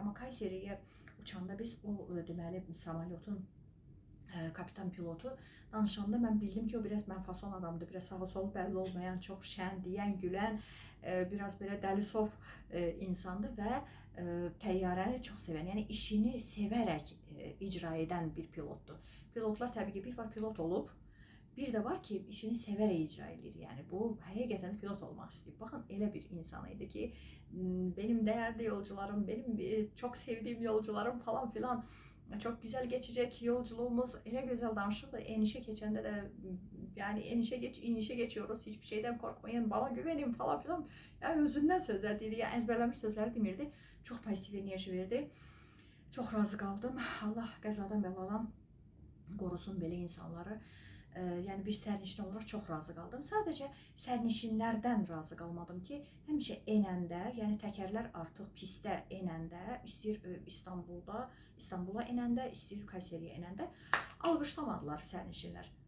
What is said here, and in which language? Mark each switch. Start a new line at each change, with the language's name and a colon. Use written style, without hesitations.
Azerbaijani: Amma Kayseriyə uçanda biz o deməli samolyotun kapitan pilotu danışanda mən bildim ki, o biraz mənfason adamdır, biraz sağa solu bəlli olmayan, çox şən, deyən, gülən, biraz belə dəlisov insandır və təyyarəni çox sevən, yəni işini sevərək icra edən bir pilotdur. Pilotlar təbii ki, bir var pilot olub, bir də var ki, işini sevərək icra edir. Yəni bu həqiqətən pilot olmaq istəyir. Baxın, elə bir insan idi ki,
Turkish: benim dəyərli yolcularım, benim çox sevdiyim yolcularım falan filan, çok güzel geçecek yolculuğumuz,
Azerbaijani: elə gözəl danışırdı. Enişe keçəndə də,
Turkish: yani inişe geçiyoruz, hiçbir şeyden korkmayın, bana güvenin falan filan.
Azerbaijani: Yani özündən sözler dedi, ya əzbərləmiş sözləri demirdi. Çox pozitiv enerji verdi. Çox razı qaldım. Allah qəzadan bəladan qorusun belə insanları. Yəni bir sərnişin olaraq çox razı qaldım. Sadəcə sərnişinlərdən razı qalmadım ki, həmişə enəndə, yəni təkərlər artıq pistə enəndə, istəyir İstanbula enəndə, istəyir Kayseriyə enəndə alqışlamadılar sərnişinlər.